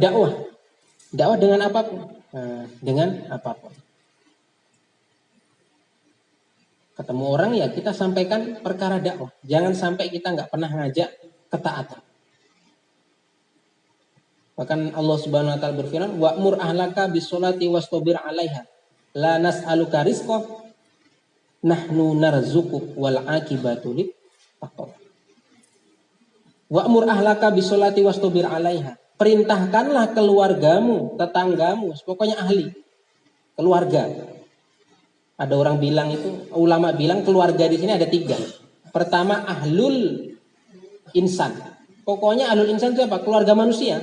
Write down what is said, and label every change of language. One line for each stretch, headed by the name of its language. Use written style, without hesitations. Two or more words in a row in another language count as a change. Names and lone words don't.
Indonesian: Dakwah. Dakwah dengan apapun. Dengan apapun. Ketemu orang ya kita sampaikan perkara dakwah. Jangan sampai kita nggak pernah ngajak ketaatan. Bahkan Allah
Arabic: سبحانه وتعالى
Indonesian: berfirman,
Arabic: "وأمر أهلك بالصلاة واصطبر عليها. لا نسألك رزقا نحن نرزقك والعاقبة للتقوى." وأمر أهلك بالصلاة واصطبر عليها.
Indonesian: Perintahkanlah keluargamu, tetanggamu, pokoknya ahli keluarga. Ada orang bilang itu, ulama bilang keluarga di sini ada 3. Pertama
Arabic: أهل الإنسان.
Indonesian: Pokoknya
Arabic: أهل الإنسان
Indonesian: itu apa? Keluarga manusia.